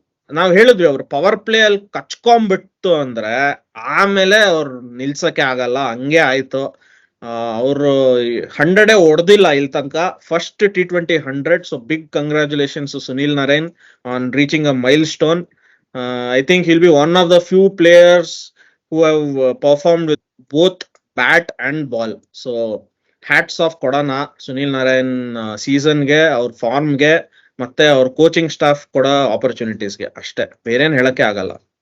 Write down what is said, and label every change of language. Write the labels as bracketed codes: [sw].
[kn] ನಾವ್ ಹೇಳಿದ್ವಿ ಅವ್ರು ಪವರ್ ಪ್ಲೇ ಅಲ್ಲಿ ಕಚ್ಕೊಂಡ್ಬಿಟ್ಟು ಅಂದ್ರೆ ಆಮೇಲೆ ಅವ್ರು ನಿಲ್ಸಕ್ಕೆ ಆಗಲ್ಲ, ಹಂಗೆ ಆಯ್ತು. ಅವರು 100 ಹೊಡೆದಿಲ್ಲ ಇಲ್ಲಿ ತನಕ, first T20 100. [en] So big congratulations Sunil Narayan on reaching a milestone. I think he'll be one of the few players who have performed with both bat and ball. So hats off [kn] ಕೊಡೋಣ ಸುನಿಲ್ ನಾರಾಯಣ್ ಸೀಸನ್ಗೆ, ಅವ್ರ ಫಾರ್ಮ್ಗೆ, ಮತ್ತೆ ಅವ್ರ ಕೋಚಿಂಗ್ ಸ್ಟಾಫ್ ಕೊಡೋ ಆಪರ್ಚುನಿಟೀಸ್ಗೆ ಅಷ್ಟೇ, ಬೇರೇನ್ ಹೇಳಕ್ಕೆ ಆಗಲ್ಲ.